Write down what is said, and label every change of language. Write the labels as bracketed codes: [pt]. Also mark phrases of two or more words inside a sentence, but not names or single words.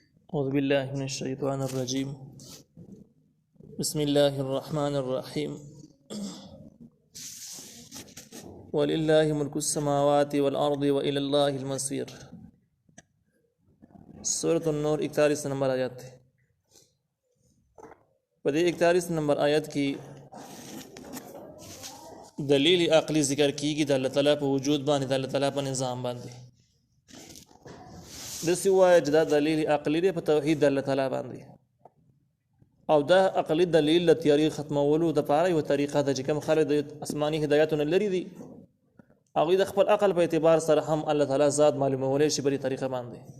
[ar] أعوذ بالله من الشيطان الرجيم. بسم الله الرحمن الرحيم. ولله ملك السماوات والأرض وإلى الله المصير. [ur] سورة النور 41 نمبر آیات ہے. [ps] بدے [ur] 41 نمبر آیت کی دلیل عقلی ذکر کی گی [ps] دا اللہ تعالیٰ پہ وجود باندې دا اللہ تعالیٰ پہ نظام باندې دسی وایه چې دا دلیل عقلی دی په توحید د الله تعالی باندې او دا عقلی دلیل د تیاری ختمولو د پاره یو طریقه ده چې کوم خلک د آسماني هدایتونه لري دي هغوی د خپل عقل په اعتبار سره هم الله تعالی ذات معلومولی شي په دې طریقه باندې